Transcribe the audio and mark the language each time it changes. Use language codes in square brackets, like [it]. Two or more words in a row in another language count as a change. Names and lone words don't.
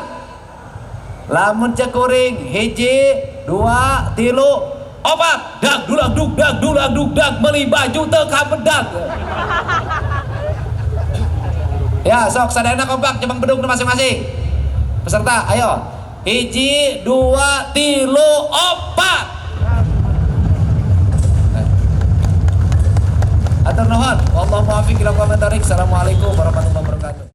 [su] Lamun cek kuring hiji, 2, 3, 4 dag dulag meuli baju teu kabedag. Ya, sok sadayana kompak jebang bedug masing-masing. Peserta, ayo. Hiji, 2, 3, 4. Atur nuhun. [ar] والله الموفق إلى أقوم الطريق. السلام عليكم ورحمة الله وبركاته.